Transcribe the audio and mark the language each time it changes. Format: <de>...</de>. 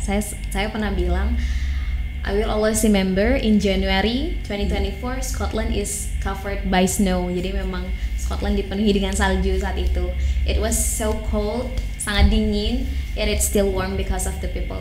<id>Saya pernah bilang,</id> <en>I will always remember in January 2024 Scotland is covered by snow.</en> <id>Jadi memang Scotland dipenuhi dengan salju saat itu.</id> <en>It was so cold,</en> <id>sangat dingin,</id> <en>yet it's still warm because of the people.</en>